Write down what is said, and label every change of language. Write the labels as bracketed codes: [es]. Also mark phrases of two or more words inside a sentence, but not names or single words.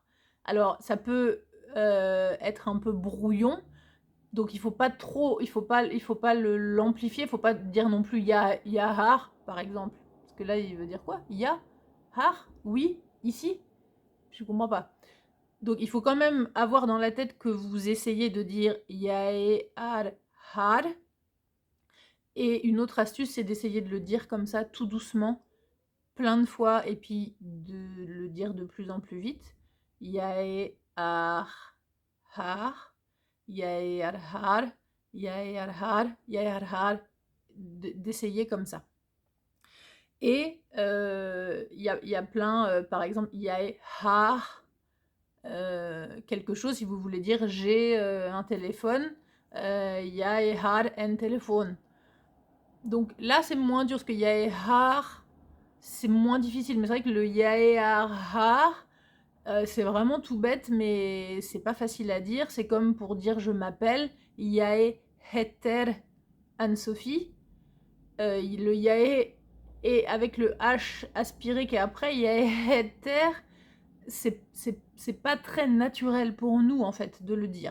[fr] Alors ça peut être un peu brouillon, donc il faut pas l'amplifier, il faut pas dire non plus yahar par exemple, parce que là il veut dire quoi? Ya? har, oui, ici, je comprends pas. Donc il faut quand même avoir dans la tête que vous essayez de dire [no] jeg har. [fr] Et une autre astuce, c'est d'essayer de le dire comme ça, tout doucement, plein de fois, et puis de le dire de plus en plus vite. [no] Jeg har, jeg har, jeg har, jeg har, [fr] d'essayer comme ça. Et y a plein, par exemple, [no] jeg har [fr] quelque chose, si vous voulez dire j'ai un téléphone, [no] jeg har en telefon. [fr] Donc là, c'est moins dur, parce que [no] jeg har, [fr] c'est moins difficile. Mais c'est vrai que le [no] jeg har, [fr] c'est vraiment tout bête, mais c'est pas facile à dire. C'est comme pour dire je m'appelle, [no] jeg heter Anne-Sophie. [fr] Le yae et avec le H aspiré qui est après, yaeter, c'est pas très naturel pour nous en fait de le dire.